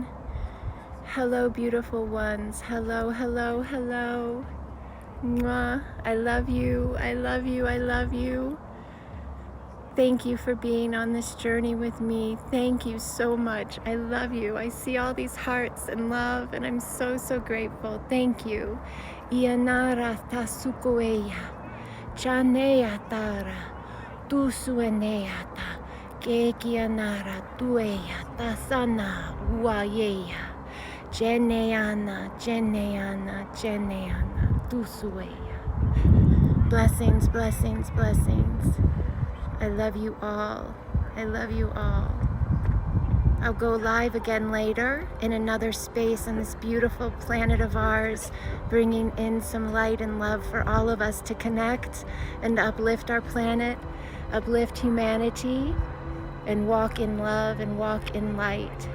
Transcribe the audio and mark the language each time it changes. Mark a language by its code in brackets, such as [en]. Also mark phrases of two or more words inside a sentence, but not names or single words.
[en] Hello, beautiful ones. Hello, hello, hello. Mwah. I love you. I love you. I love you. Thank you for being on this journey with me. Thank you so much. I love you. I see all these hearts and love, and I'm so, so grateful. Thank you. Ianara tasukoeya, chanea tara, tusueneata, kekianara tueya, tasana uayeya, jeneana, tusueya. Blessings, blessings, blessings. I love you all. I love you all. I'll go live again later in another space on this beautiful planet of ours, bringing in some light and love for all of us to connect and uplift our planet, uplift humanity, and walk in love and walk in light.